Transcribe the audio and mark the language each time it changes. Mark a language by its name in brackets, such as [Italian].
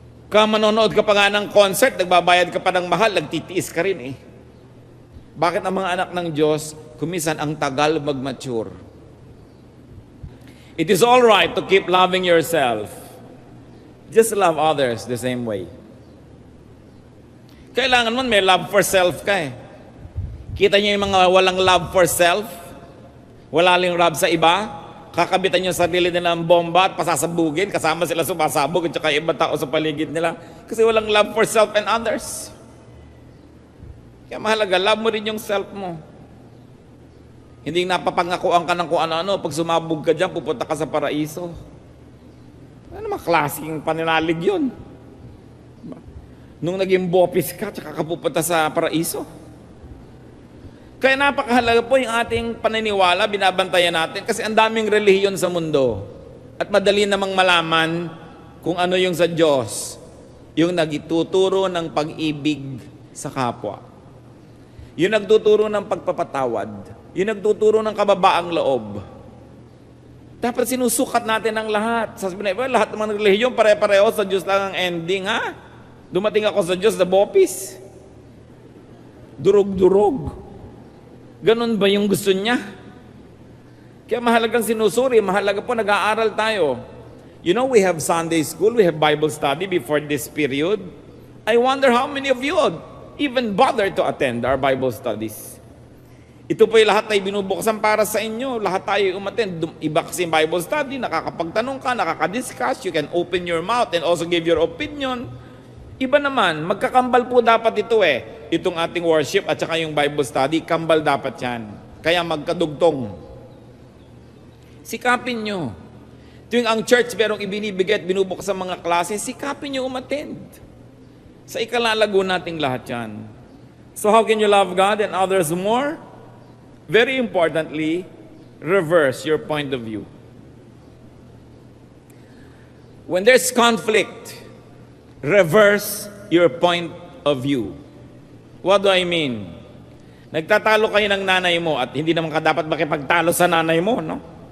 [Filipino] Manonood ka pa nga ng concert, nagbabayad ka pa ng mahal, nagtitiis ka rin Bakit ang mga anak ng Diyos, kumisan ang tagal mag-mature? [English] It is all right to keep loving yourself. Just love others the same way. [Filipino] Kailangan mo may [English] love for self [Filipino] ka Kita niyo yung mga walang love for self? Wala lang love sa iba? Kakabitan yung sarili nila ng bomba at pasasabugin, kasama sila sumasabog at saka ibang tao sa paligid nila. Kasi walang [English] love for self and others. [Filipino] Kaya mahalaga, love mo rin yung self mo. Hindi napapangakuan ka ng kung ano-ano. Pag sumabog ka dyan, pupunta ka sa paraiso. Ano naman klaseng paninalig yun? nung naging bopis ka, tsaka ka pupunta sa paraiso. Kaya napakahalaga po yung ating paniniwala, binabantayan natin, kasi ang daming relihiyon sa mundo. At madali namang malaman kung ano yung sa Diyos, yung nagtuturo ng pag-ibig sa kapwa. Yung nagtuturo ng pagpapatawad. Yung nagtuturo ng kababaang loob. Dapat sinusukat natin ang lahat. Sasabihin na, lahat ng mga relihiyon, pare-pareho sa Diyos lang ang ending, ha? Dumating ako sa Diyos na bopis. Durog-durog. Ganon ba yung gusto niya? Kaya mahalagang sinusuri, mahalaga po nag-aaral tayo. [English] You know, we have Sunday school, we have Bible study before this period. I wonder how many of you would even bother to attend our Bible studies. [Filipino] Ito po yung lahat ay binubuksan para sa inyo. Lahat tayo umattend. Iba kasi yung Bible study, nakakapagtanong ka, nakakadiscuss, [English] you can open your mouth and also give your opinion. [Filipino] Iba naman, magkakambal po dapat ito Itong ating worship at saka yung Bible study, kambal dapat yan. Kaya magkadugtong. Sikapin nyo. Tuwing ang church merong ibinibigay at binubuksan mga klase, sikapin nyo umattend. Sa ikalalago nating lahat yan. [English] So how can you love God and others more? Very importantly, reverse your point of view. When there's conflict, reverse your point of view. What do I mean? [Filipino] Nagtatalo kayo ng nanay mo at hindi naman ka dapat makipagtalo sa nanay mo, no?